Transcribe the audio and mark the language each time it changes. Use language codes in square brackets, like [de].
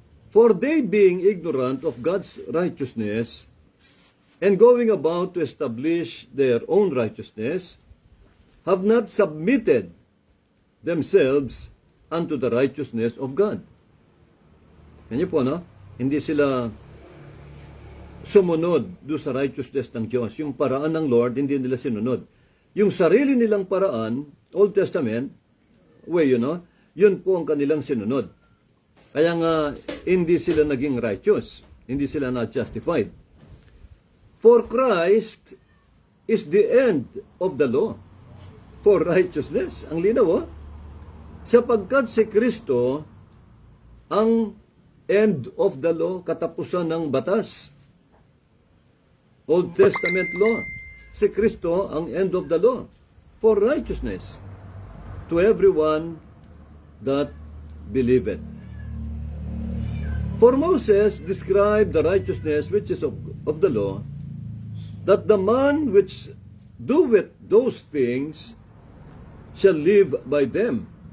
[en] For they being ignorant of God's righteousness and going about to establish their own righteousness, have not submitted themselves unto the righteousness of God. [tl] Yan po, no? Hindi sila sumunod do sa righteousness ng Diyos. Yung paraan ng Lord, hindi nila sinunod. Yung sarili nilang paraan, Old Testament, yun po ang kanilang sinunod. Kaya nga, hindi sila naging righteous. Hindi sila [en] not justified. For Christ is the end of the law for righteousness. [tl] Ang linaw, sapagkat si Kristo ang [en] end of the law, [tl] katapusan ng batas. [en] Old Testament law. [tl] Si Kristo ang [en] end of the law for righteousness to everyone that believeth. For Moses described the righteousness which is of the law, that the man which doeth those things shall live by them.